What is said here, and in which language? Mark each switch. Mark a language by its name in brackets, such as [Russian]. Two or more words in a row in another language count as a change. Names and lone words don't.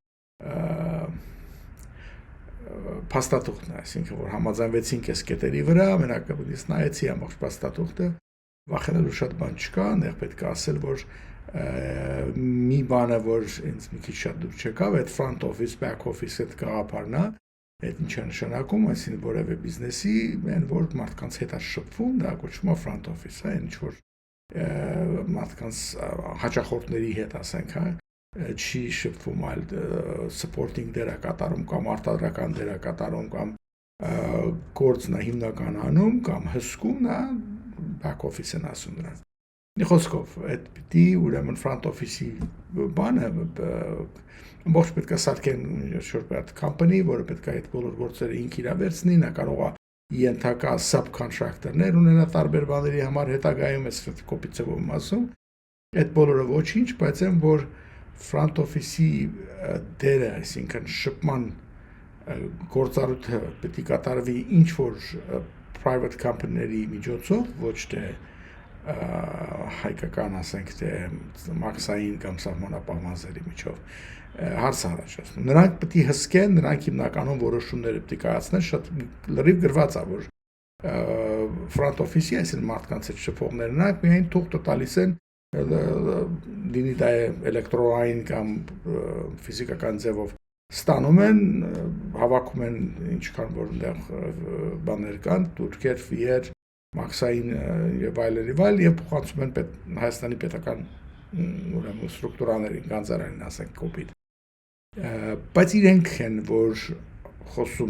[Armenian] փաստաթուղթն է, այսինքն որ համաձայնվեցինք այս կետերի վրա, մենակը ես նայեցի ամբողջ փաստաթուղթը, վախենալու շատ բան չկա, այնտեղ պետք է ասել, որ մի բանը, որ ինձ մի քիչ շատ դուր չեկավ, այդ [English] front office, back office [Armenian] այդ գաղափարն է, այդ ինչ է նշանակում, այսինքն որևէ բիզնեսի, այն որ մարդկանց հետ է շփվում, դա կոչվում է [English] front office, [Armenian] ինչ որ մարդկանց հաճախորդների հետ, ասենք, չի շփվում, այլ supporting դեր է կատարում կամ արտադրական դեր է կատարում կամ գործն է հիմնական անում կամ հսկում նա [English] back office [Armenian] են ասում նրան։ Մի խոսքով, այդ պիտի ուրեմն [English] front office- [Armenian] ի բանը ամբողջ պետք է սարքեն շորպետ company, որը պետք է այդ բոլոր գործերը ինք իրա վերցնի, նա կարող է ենթակա subcontractor-ներ ունենա տարբեր բաների համար հետագայում, այս կոպիցով եմ ասում, այդ բոլորը ոչինչ, բայց այն որ [English] front office- [Armenian] ի դերը, այսինքն շփման գործառույթը պետք է կատարվի ինչ-որ [English] private company- [Armenian] ների միջոցով, ոչ թե հայկական, ասենք թե մաքսային կամ սահմանապահ միջով հարց առաջացնում։ Նրանք պետք է հսկեն, նրանք հիմնականում որոշումները պետք է կայացնեն, շատ լրիվ գրված է, որ [English] front office- [Armenian] ի, այսինքն մարդկանց հետ շփողներն նրանք միայն թուղթը տալիս են լինի դա էլեկտրոնային կամ ֆիզիկական ձևով ստանում են, հավաքում են ինչքան որ այնտեղ բաներ կան, տուրքեր, ֆիեր, մաքսային եւ այլն եւ փոխանցում են Հայաստանի պետական ուրեմն ստրուկտուրաներին, գանձարանին, ասենք կոպիտ։ Բայց իրենք են, որ խոսում